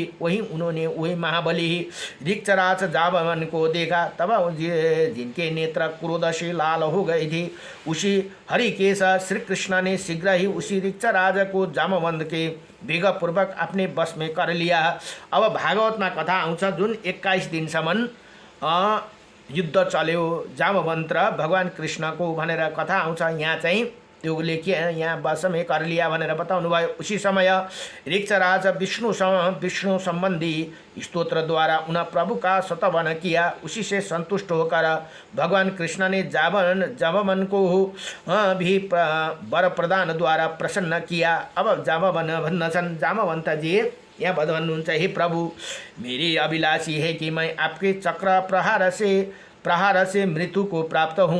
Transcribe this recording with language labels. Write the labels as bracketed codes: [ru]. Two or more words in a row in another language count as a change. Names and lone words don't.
[hi] वहीं उन्होंने वही महाबली ऋक्षराज जामवन को देखा। तब जिनके नेत्र क्रोध से लाल हो गए थे उसी हरिकेश श्री कृष्ण ने शीघ्र ही उसी ऋक्षराज को जामवंत के वेगपूर्वक अपने बस में कर लिया। [ne] अब भागवत में कथा आउँछ जुन 21 दिनसम्म युद्ध चल्यो जामवंत र भगवान कृष्णको भनेर कथा आउँछ। यहाँ चाहिँ त्यो लेखिए यहाँ [hi] बसमे कर लिया [ne] भनेर बताउनु भयो। [hi] उसी समय ऋक्षराज विष्णु संबंधी स्तोत्र द्वारा उन प्रभु का शतवन किया। उसी से संतुष्ट होकर भगवान कृष्ण ने जामवन को भी वर प्रदान द्वारा प्रसन्न किया। [ne] अब जामवन भन्दछन् जामवंत जी यहाँ भन्नुहुन्छ, [hi] हे प्रभु मेरी अभिलाषी है कि मैं आपके चक्र प्रहार से मृत्यु को प्राप्त हूँ।